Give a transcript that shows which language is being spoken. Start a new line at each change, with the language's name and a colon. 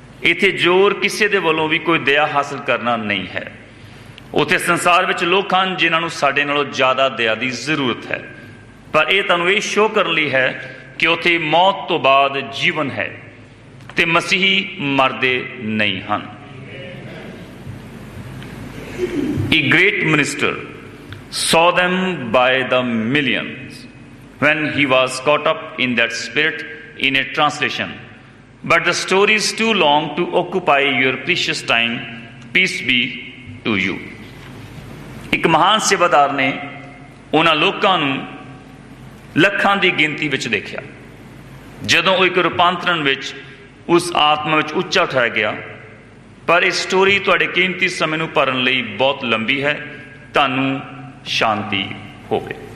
Punjabi: ਇੱਥੇ ਜ਼ੋਰ ਕਿਸੇ ਦੇ ਵੱਲੋਂ ਵੀ ਕੋਈ ਦਇਆ ਹਾਸਲ ਕਰਨਾ ਨਹੀਂ ਹੈ। ਉੱਥੇ ਸੰਸਾਰ ਵਿੱਚ ਲੋਕ ਹਨ ਜਿਨ੍ਹਾਂ ਨੂੰ ਸਾਡੇ ਨਾਲੋਂ ਜ਼ਿਆਦਾ ਦਇਆ ਦੀ ਜ਼ਰੂਰਤ ਹੈ, ਪਰ ਇਹ ਤੁਹਾਨੂੰ ਇਹ ਸ਼ੋਅ ਕਰਨ ਲਈ ਹੈ ਕਿ ਉੱਥੇ ਮੌਤ ਤੋਂ ਬਾਅਦ ਜੀਵਨ ਹੈ ਤੇ ਮਸੀਹੀ ਮਰਦੇ ਨਹੀਂ ਹਨ।
English: A great minister saw them by the millions when he was caught up in that spirit in a translation. But the story is too long to occupy your precious time. Peace be to you.
Punjabi: ਇੱਕ ਮਹਾਨ ਸੇਵਾਦਾਰ ਨੇ ਉਹਨਾਂ ਲੋਕਾਂ ਨੂੰ ਲੱਖਾਂ ਦੀ ਗਿਣਤੀ ਵਿੱਚ ਦੇਖਿਆ ਜਦੋਂ ਉਹ ਇੱਕ ਰੂਪਾਂਤਰਣ ਵਿੱਚ ਉਸ ਆਤਮਾ ਵਿੱਚ ਉੱਚਾ ਉਠਾਇਆ ਗਿਆ। ਪਰ ਇਹ ਸਟੋਰੀ ਤੁਹਾਡੇ ਕੀਮਤੀ ਸਮੇਂ ਨੂੰ ਭਰਨ ਲਈ ਬਹੁਤ ਲੰਬੀ ਹੈ। ਤੁਹਾਨੂੰ ਸ਼ਾਂਤੀ ਹੋਵੇ।